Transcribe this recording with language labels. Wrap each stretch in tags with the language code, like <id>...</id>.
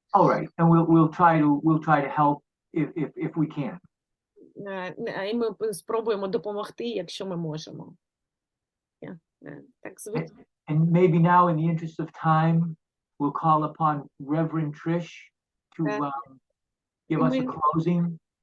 <en>All right, and we'll try to help if we can.</en> <uk>І ми спробуємо допомогти, якщо ми можемо. Так, звичайно.</uk> <en>And maybe now, in the interest of time, we'll call upon Reverend Trish to give us a closing.</en>